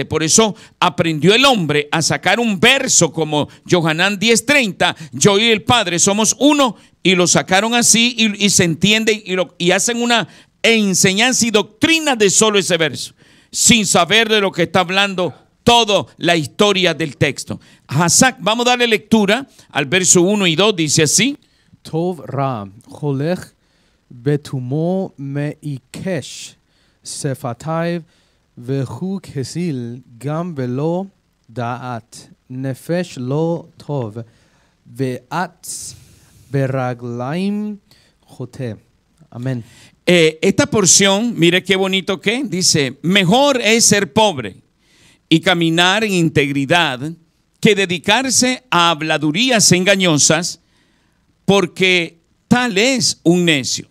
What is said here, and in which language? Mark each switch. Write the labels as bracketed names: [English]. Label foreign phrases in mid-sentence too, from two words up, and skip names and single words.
[Spanish] Por eso aprendió el hombre a sacar un verso como Yohanan 10:30, yo y el Padre somos uno, y lo sacaron así y se entiende y hacen una enseñanza y doctrina de solo ese verso, sin saber de lo que está hablando toda la historia del texto. Hazak, vamos a darle lectura al verso 1 y 2, dice así. [Hebrew] טוב רע, הולך בתומו מעקש, שפתיו והוא כסיל גם ולא דעת, נפש לא טוב, ואץ ברגלים חוטא. [Spanish] Amén. Esta porción, mire qué bonito que dice, mejor es ser pobre y caminar en integridad que dedicarse a habladurías engañosas, porque tal es un necio.